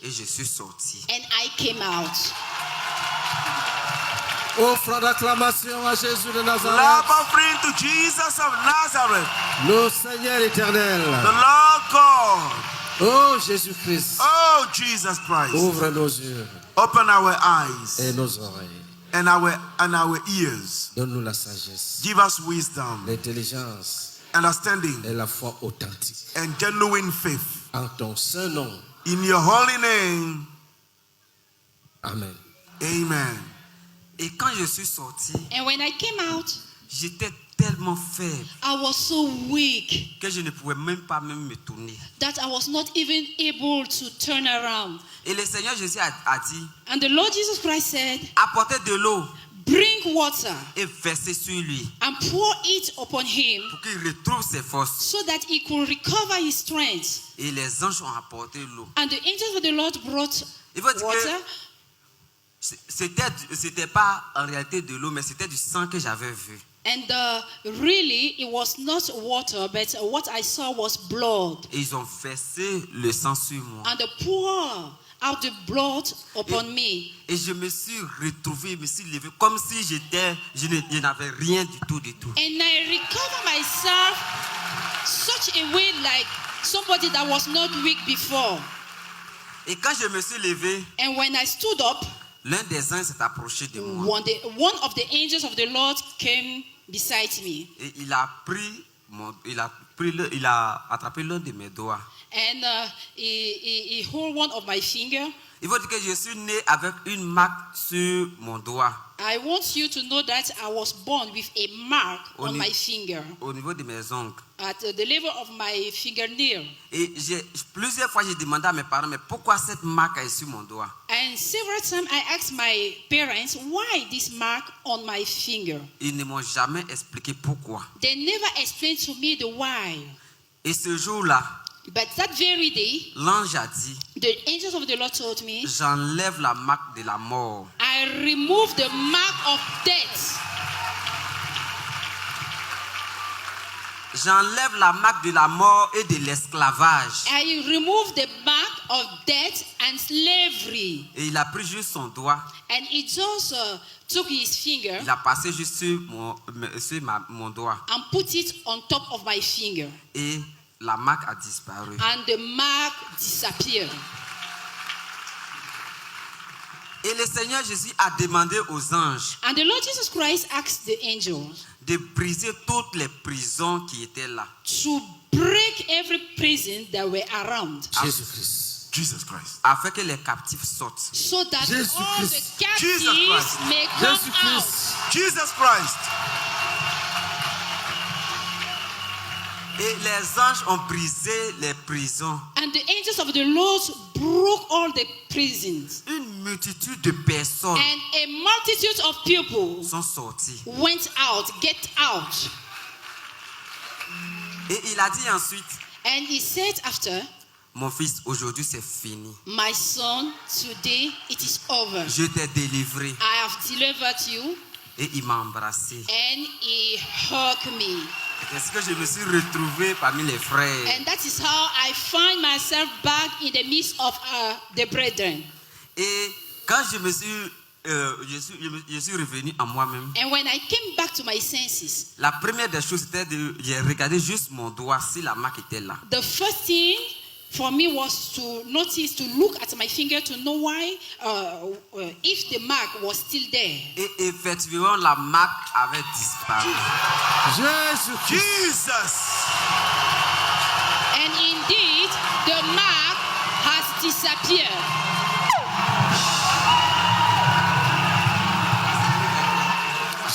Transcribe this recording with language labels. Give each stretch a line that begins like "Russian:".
French: Et je suis sorti.
English: and I came out.
French: Offre d'acclamation à Jésus de Nazareth.
English: Clap offering to Jesus of Nazareth,
French: Nos Seigneur éternel.
English: the Lord God.
French: Oh Jésus-Christ.
English: Oh, Jesus Christ.
French: Ouvre nos yeux
English: Open our eyes
French: et nos oreilles.
English: and our ears.
French: Donne-nous la sagesse,
English: Give us wisdom,
French: l'intelligence
English: understanding,
French: et la foi authentique.
English: and genuine faith.
French: En ton saint nom.
English: In your holy name,
French: Amen.
English: amen.
French: Et quand je suis sorti,
English: And when I came out,
French: j'étais tellement faible
English: I was so weak
French: que je ne pouvais même pas me tourner.
English: that I was not even able to turn around.
French: Et le Seigneur Jésus a dit,
English: And the Lord Jesus Christ said,
French: apportez de l'eau
English: bring water
French: et versez sur lui
English: and pour it upon him
French: pour qu'il retrouve ses forces.
English: so that he could recover his strength.
French: Et les anges ont apporté l'eau.
English: And the angels of the Lord brought
French: Il faut dire
English: water.
French: que c'était pas en réalité de l'eau, mais c'était du sang que j'avais vu.
English: And really, it was not water, but what I saw was blood.
French: Et ils ont versé le sang sur moi.
English: And they poured out the blood upon me.
French: Et je me suis retrouvé, je me suis levé comme si je n'avais rien du tout,
English: And I recovered myself such a way like somebody that was not weak before.
French: Et quand je me suis levé,
English: And when I stood up,
French: l'un des anges s'est approché de moi.
English: one of the angels of the Lord came beside me.
French: Et il a attrapé l'un de mes doigts.
English: And he held one of my finger.
French: Il faut dire que je suis né avec une marque sur mon doigt,
English: I want you to know that I was born with a mark on my finger,
French: au niveau de mes ongles.
English: at the level of my fingernail.
French: Et plusieurs fois, j'ai demandé à mes parents, mais pourquoi cette marque est sur mon doigt?
English: And several times I asked my parents, why this mark on my finger?
French: Ils ne m'ont jamais expliqué pourquoi.
English: They never explained to me the why.
French: Et ce jour-là,
English: But that very day,
French: l'ange a dit,
English: the angels of the Lord told me,
French: j'enlève la marque de la mort.
English: I remove the mark of death.
French: j'enlève la marque de la mort et de l'esclavage.
English: I remove the mark of death and slavery.
French: Et il a pris juste son doigt.
English: And he just took his finger
French: Il a passé juste sur mon doigt.
English: and put it on top of my finger.
French: Et la marque a disparu.
English: And the mark disappeared.
French: Et le Seigneur Jésus a demandé aux anges
English: And the Lord Jesus Christ asked the angels
French: de briser toutes les prisons qui étaient là.
English: to break every prison that were around,
French: Jésus-Christ.
English: Jesus Christ.
French: Afin que les captifs sortent.
English: so that Jesus all the Christ. captives Jesus Christ. may come out.
French: Jésus-Christ.
English: Jesus Christ.
French: Et les anges ont brisé les prisons.
English: And the angels of the Lord broke all the prisons.
French: Une multitude de personnes
English: And a multitude of people
French: sont sorties.
English: went out, get out.
French: Et il a dit ensuite,
English: And he said after,
French: mon fils, aujourd'hui c'est fini.
English: my son, today it is over.
French: Je t'ai délivré.
English: I have delivered you.
French: Et il m'a embrassé.
English: And he hugged me.
French: Est-ce que je me suis retrouvé parmi les frères?
English: And that is how I find myself back in the midst of the brethren.
French: Et quand je suis revenu à moi-même,
English: And when I came back to my senses,
French: la première des choses c'était de regarder juste mon doigt si la marque était là.
English: the first thing for me was to notice, to look at my finger to know why, if the mark was still there.
French: Et effectivement, la marque avait disparu. Jésus-Christ.
English: Jesus. And indeed, the mark has disappeared.